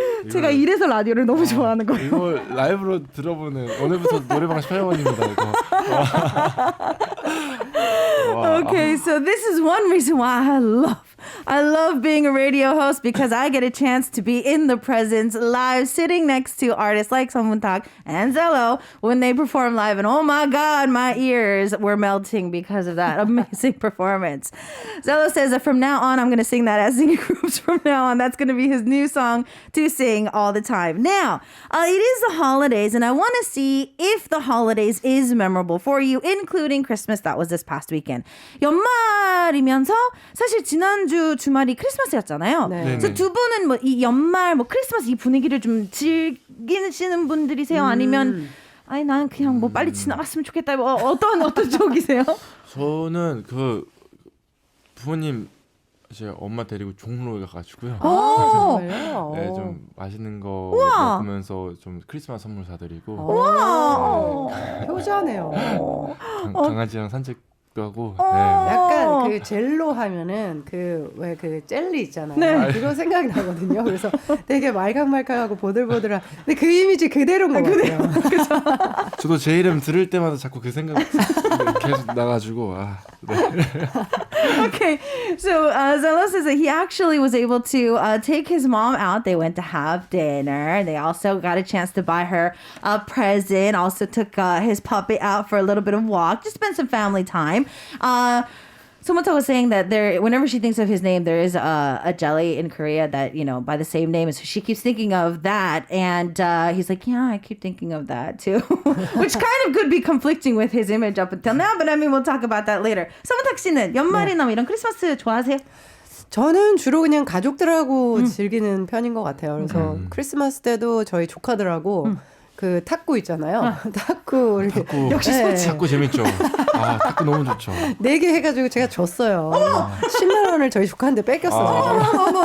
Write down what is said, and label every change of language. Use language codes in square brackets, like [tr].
[ko] 제가 이래서 라디오를 너무 좋아하는 거예요. 이걸 라이브로 들어보는 오늘부터 노래방 촬영원입니다. 이거. [en] Okay, so this is one reason why I love being a radio host because I get a chance to be in the presence live sitting next to artists like Seomoon and ZELO when they perform live and oh my god my ears were melting because of that amazing performance. ZELO says that from now on I'm going to sing that as singing groups from now on. That's going to be his new song to sing all the time. Now, it is the holidays and I want to see if the holidays is memorable for you including Christmas. That was this past weekend. [ko] 연말이면서 사실 지난주 주말이 크리스마스였잖아요. 네. 그래서 두 분은 뭐 이 연말 뭐 크리스마스 이 분위기를 좀 즐기시는 분들이세요? 아니면 아니 나는 그냥 뭐 빨리 지나갔으면 좋겠다. 뭐 어떤 쪽이세요? 저는 그 부모님 제 엄마 데리고 종로에 가가지고요. 정말요? 네, 좀 맛있는 거 우와. 먹으면서 좀 크리스마스 선물 사드리고 와. 효자네요. 강아지랑 산책도 하고. 네. 약간 그 젤로 하면은 그 왜 그 젤리 있잖아요. 네. 그거 생각이 나거든요. 그래서 되게 말캉말캉하고 보들보들한. 근데 그 이미지 그대로인 것 같아요. 저도 제 이름 들을 때마다 자꾸 그 생각 계속 나가지고 네. [en] Okay, so ZELO says that he actually was able to take his mom out. They went to have dinner. They also got a chance to buy her a present. Also took his puppy out for a little bit of walk. Just spend some family time. Someone was saying that whenever she thinks of his name, there is a jelly in Korea that, you know, by the same name. So she keeps thinking of that. And he's like, yeah, I keep thinking of that too. Which kind of could be conflicting with his image up until now. But I mean, we'll talk about that later. [ko] 서문탁 씨는 연말이나 이런 크리스마스 좋아하세요? 저는 주로 그냥 가족들하고 즐기는 편인 것 같아요. 그래서 크리스마스 때도 저희 조카들하고 그 탁구 있잖아요. 탁구 이렇게 역시 스포츠. 탁구 재밌죠. 탁구 너무 좋죠. 4개 해가지고 제가 졌어요. 10만 원을 저희 조카한테 뺏겼어요.